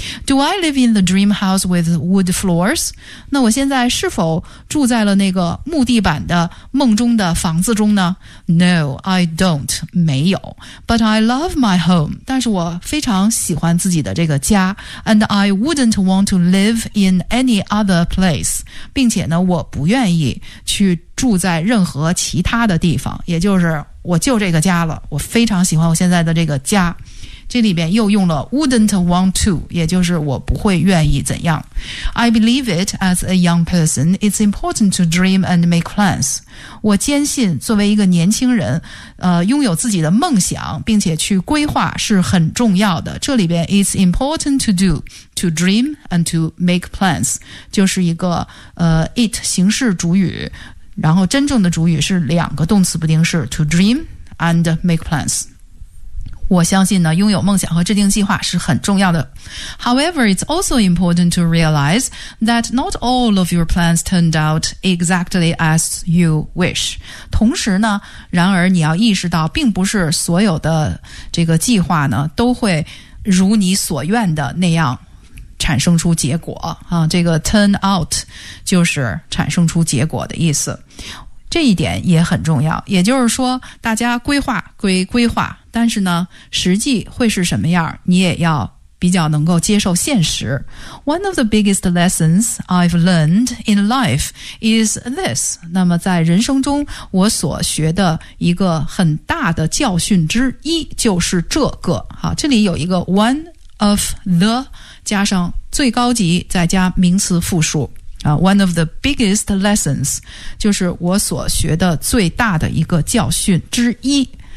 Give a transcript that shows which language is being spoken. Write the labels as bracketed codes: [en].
[en] Do I live in the dream house with wood floors? [zh] 那我现在是否住在了那个木地板的梦中的房子中呢？ [en] No, I don't. 没有。 But I love my home. [zh] 但是我非常喜欢自己的这个家。 [en] And I wouldn't want to live in any other place. [zh] 并且呢，我不愿意去住在任何其他的地方。也就是我就这个家了，我非常喜欢我现在的这个家。这里边又用了 wouldn't want to，也就是我不会愿意怎样。 [en] I believe it as a young person, it's important to dream and make plans. [zh] 我坚信作为一个年轻人，拥有自己的梦想并且去规划是很重要的。这里边 it's important to do, to dream and to make plans，就是一个it 形式主语，然后真正的主语是两个动词不定式 to dream and make plans。我相信呢，拥有梦想和制定计划是很重要的。 [en] However, it's also important to realize that not all of your plans turned out exactly as you wish. [zh] 同时呢，然而你要意识到，并不是所有的这个计划呢，都会如你所愿的那样产生出结果。啊，这个 turn out 就是产生出结果的意思。这一点也很重要，也就是说，大家规划归规划，但是呢，实际会是什么样，你也要比较能够接受现实。 [en] One of the biggest lessons I've learned in life is this. [zh] 那么在人生中，我所学的一个很大的教训之一就是这个。好，这里有一个 one of the 加上最高级，再加名词复数。 One of the biggest lessons 就是我所学的最大的一个教训之一。